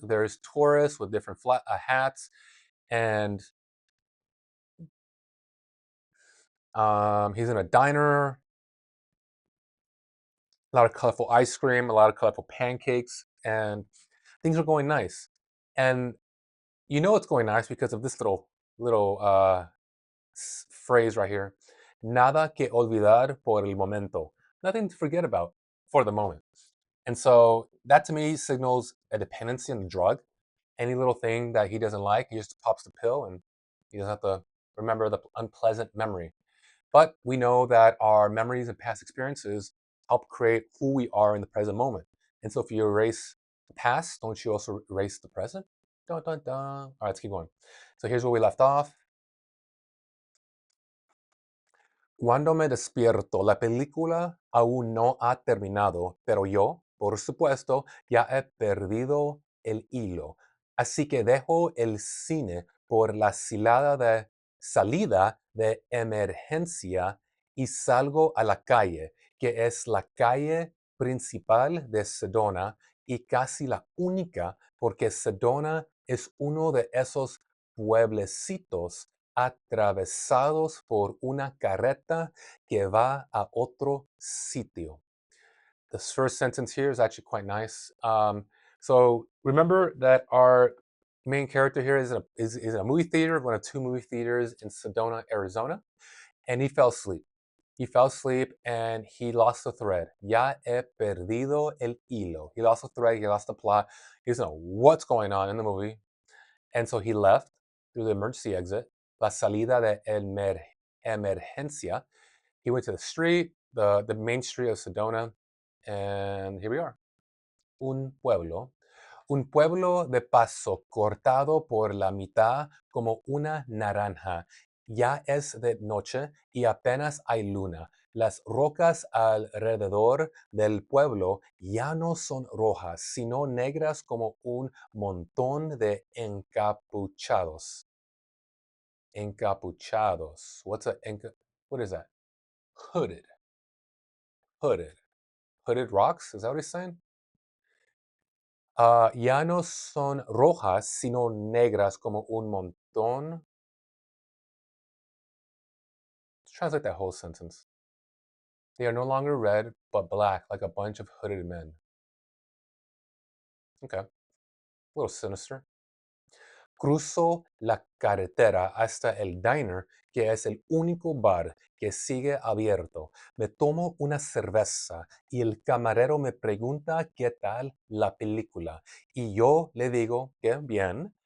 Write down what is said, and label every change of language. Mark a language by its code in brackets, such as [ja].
[en] There's tourists with different hats, and he's in a diner. A lot of colorful ice cream, a lot of colorful pancakes, and things are going nice. And you know it's going nice because of this little phrase right here. [es] Nada que olvidar por el momento. [en] Nothing to forget about for the moment. And so that to me signals a dependency on the drug. Any little thing that he doesn't like, he just pops the pill and he doesn't have to remember the unpleasant memory. But we know that our memories and past experiences help create who we are in the present moment. And so if you erase the past, don't you also erase the present? Dun, dun, dun. All right, let's keep going. So here's where we left off. [es] Cuando me despierto, la película aún no ha terminado, pero yo, por supuesto, ya he perdido el hilo. Así que dejo el cine por la salida de emergencia y salgo a la calle, que es la calle principal de Sedona y casi la única porque Sedona es uno de esos pueblecitos atravesados por una carreta que va a otro sitio. [en] This first sentence here is actually quite nice. So remember that our main character here is in a movie theater, one of two movie theaters in Sedona, Arizona, and he fell asleep. He fell asleep and he lost the thread. [es] Ya he perdido el hilo. [en] He lost the thread, he lost the plot. He doesn't know what's going on in the movie. And so he left through the emergency exit, [es] la salida de emergencia. [en] He went to the street, the main street of Sedona, and here we are. [es] Un pueblo de paso cortado por la mitad como una naranja. Ya es de noche y apenas hay luna. Las rocas alrededor del pueblo ya no son rojas, sino negras como un montón de encapuchados. [en] Encapuchados. What is that? Hooded. Hooded. Hooded rocks? Is that what he's saying? [es] Ya no son rojas, sino negras como un montón. [en] Let's translate that whole sentence. They are no longer red, but black, like a bunch of hooded men. Okay, a little sinister. [es] Cruzo la carretera hasta el diner, que es el único bar que sigue abierto. Me tomo una cerveza y el camarero me pregunta qué tal la película. Y yo le digo que bien,